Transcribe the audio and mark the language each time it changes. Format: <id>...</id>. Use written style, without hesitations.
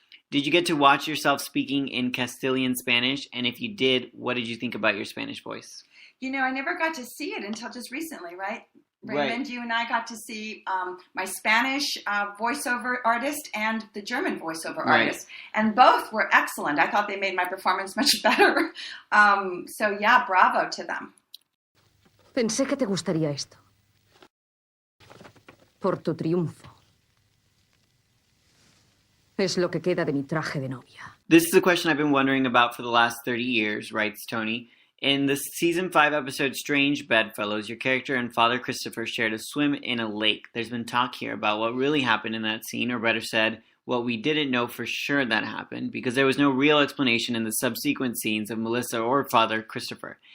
<en>Did you get to watch yourself speaking in Castilian Spanish? And if you did, what did you think about your Spanish voice? I never got to see it until just recently, right? Raymond, Right. You and I got to see my Spanish voiceover artist and the German voiceover artist. And both were excellent. I thought they made my performance much better. So yeah, bravo to them.</en> <es>Pensé que te gustaría esto. Por tu triunfo. Es lo que queda de mi traje de novia.</es> <en>This is a question I've been wondering about for the last 30 years, writes Tony. In the season 5 episode Strange Bedfellows, your character and Father Christopher shared a swim in a lake. There's been talk here about what really happened in that scene, or better said, what we didn't know for sure that happened, because there was no real explanation in the subsequent scenes of Melissa or Father Christopher.</en>